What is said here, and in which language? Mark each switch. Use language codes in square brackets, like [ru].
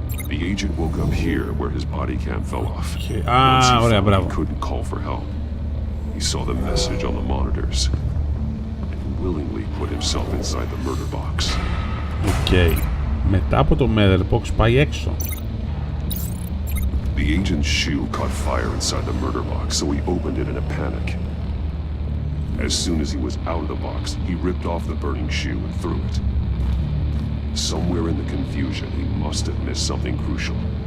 [en] The agent woke up here where his body cam fell off. Okay. He couldn't call for help. He saw the message on the monitors and willingly put himself inside the murder box. Okay. [el] Μετά από το [en] murder box [el] πάει έξω. [en] The agent's shoe caught fire inside the murder box, so he opened it in a panic. As soon as he was out of the box, he ripped off the burning shoe and threw it. Somewhere in the confusion, he must have missed something crucial.